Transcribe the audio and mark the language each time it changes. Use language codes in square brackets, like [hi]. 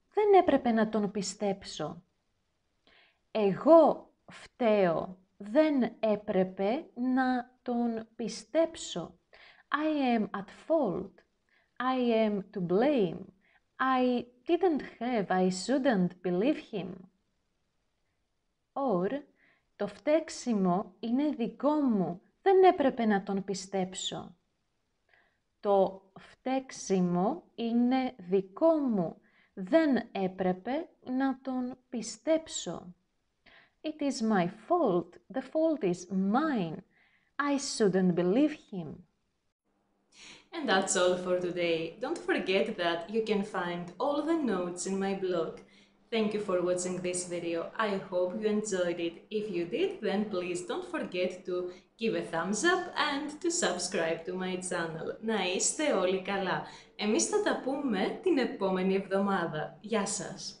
[el] Δεν έπρεπε να τον πιστέψω. Εγώ φταίω. Δεν έπρεπε να τον πιστέψω. [en] I am at fault. I am to blame. I didn't have, I shouldn't believe him. [el] Or, το φταίξιμο είναι δικό μου. Δεν έπρεπε να τον πιστέψω. Το φταίξιμο είναι δικό μου. Δεν έπρεπε να τον πιστέψω. [en] It is my fault. The fault is mine. I shouldn't believe him. And that's all for today. Don't forget that you can find all the notes in my blog. Thank you for watching this video. I hope you enjoyed it. If you did, then please don't forget to give a thumbs up and to subscribe to my channel. [el] Να είστε όλοι καλά. Εμείς θα τα πούμε την επόμενη εβδομάδα. Γεια σας!